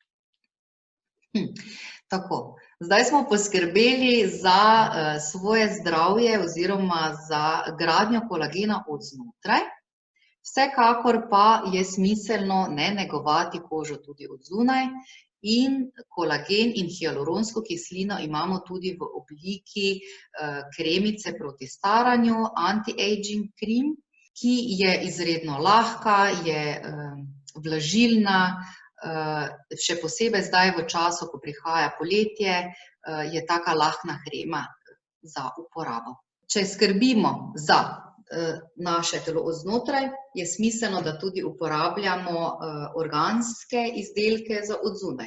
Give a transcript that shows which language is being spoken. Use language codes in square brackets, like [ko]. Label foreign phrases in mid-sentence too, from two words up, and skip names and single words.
[sl] Tako, zdaj smo poskrbeli za svoje zdravje oziroma za gradnjo kolagena od znotraj. Vsekakor pa je smiselno negovati kožo tudi od zunaj in kolagen in hialuronsko kislino imamo tudi v obliki kremice proti staranju, [en] anti-aging cream, [sl] ki je izredno lahka, je vlažilna, še posebej zdaj v času, ko prihaja poletje, je taka lahna krema za uporabo. Če skrbimo za naše telo od znotraj, je smiselno, da tudi uporabljamo organske izdelke za od zunaj.